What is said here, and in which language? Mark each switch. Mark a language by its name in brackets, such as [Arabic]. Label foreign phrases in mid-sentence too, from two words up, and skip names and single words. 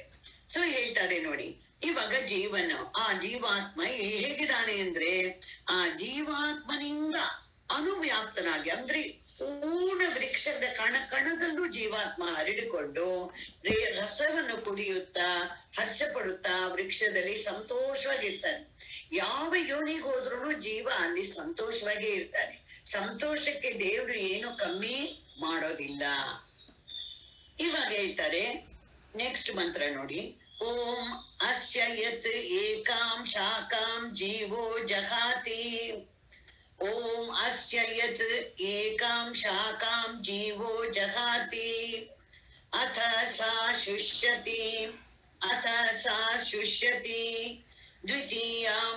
[Kannada] ಸೊ ಹೇಳ್ತಾರೆ ನೋಡಿ, ಇವಾಗ ಜೀವನ, ಆ ಜೀವಾತ್ಮ ಹೇಗಿದ್ದಾನೆ ಅಂದ್ರೆ, ಆ ಜೀವಾತ್ಮನಿಂದ ಅನುವ್ಯಾಪ್ತನಾಗಿ, ಅಂದ್ರೆ ಪೂರ್ಣ ವೃಕ್ಷದ ಕಣದಲ್ಲೂ ಜೀವಾತ್ಮ ಹರಡಿಕೊಂಡು ರಸವನ್ನು ಕುಡಿಯುತ್ತಾ ಹರ್ಷ ಪಡುತ್ತಾ ವೃಕ್ಷದಲ್ಲಿ ಸಂತೋಷವಾಗಿರ್ತಾನೆ. ಯಾವ ಯೋನಿಗೆ ಹೋದ್ರೂ ಜೀವ ಅಲ್ಲಿ ಸಂತೋಷವಾಗೇ ಇರ್ತಾನೆ. ಸಂತೋಷಕ್ಕೆ ದೇವ್ರು ಏನು ಕಮ್ಮಿ ಮಾಡೋದಿಲ್ಲ. ಇವಾಗ ಹೇಳ್ತಾರೆ ನೆಕ್ಸ್ಟ್ ಮಂತ್ರ ನೋಡಿ. [Sanskrit] ಓಂ ಅಸ್ಯ ಯತ್ ಏಕಾಂ ಶಾಖಾಂ ಜೀವೋ ಜಹಾತಿ, ಓಂ ಅಸ್ಯ ಯತ್ ಏಕಾಂ ಶಾಖಾಂ ಜೀವೋ ಜಹಾತಿ ಅಥ ಸಾ ಶುಷ್ಯತಿ, ಅಥ ಸಾ ಶುಷ್ಯತಿ ದ್ವಿತೀಯಾಂ